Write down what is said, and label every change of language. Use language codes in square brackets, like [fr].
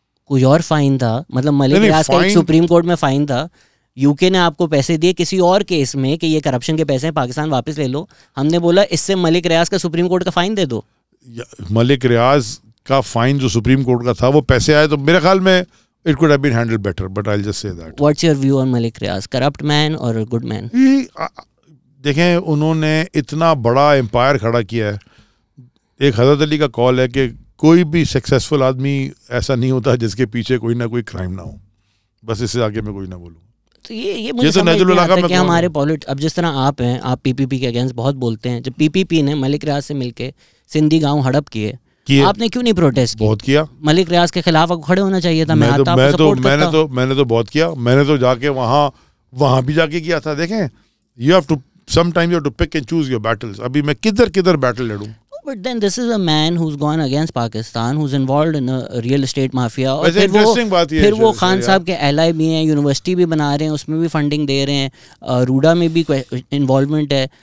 [ur] کوئی اور فائن تھا, مطلب ملک ریاض کا ایک سپریم کورٹ میں فائن تھا, یو کے نے آپ کو پیسے دیے کسی اور کیس میں کہ یہ کرپشن کے پیسے ہیں پاکستان واپس لے لو, ہم نے بولا اس سے ملک ریاض کا سپریم کورٹ کا فائن دے دو. ملک ریاض کا فائن جو سپریم کورٹ کا تھا وہ پیسے آئے تو میرے خیال میں [en] it could have been handled better, but I'll just say that. What's your view on Malik Riaz, corrupt man or a good man? [ur] دیکھیں انہوں نے اتنا بڑا امپائر کھڑا کیا ہے. ایک حضرت علی کا کال ہے کہ کوئی بھی سکسیسفل آدمی ایسا نہیں ہوتا جس کے پیچھے کوئی نہ کوئی کرائم نہ ہو. بس اس سے آگے میں کوئی نہ بولوں. تو یہ مجھے سمجھ نہیں آتا کہ ہمارے اب جس طرح آپ ہیں, آپ پی پی پی کے اگینسٹ بہت بولتے ہیں, جب پی پی پی نے ملک ریاض سے مل کے سندھی گاؤں ہڑپ کیے, آپ نے کیوں نہیں پروٹیسٹ کیا؟ بہت کیا. ملک ریاض کے خلاف کھڑے ہونا چاہیے تھا. میں نے تو بہت کیا. میں نے تو جا کے وہاں بھی جا کے کیا تھا. دیکھیں [en] You have to some time you have to pick and choose your battles. [ur] ابھی میں کدھر battle لڑوں. [en] But then this is a man who's gone against Pakistan, who's involved in a real estate mafia. [ur] اور پھر وہ خان صاحب کے ایلائی بھی ہیں, یونیورسٹی بھی بنا رہے ہیں, اس میں بھی فنڈنگ دے رہے ہیں, روڈا میں بھی انوالومنٹ ہے.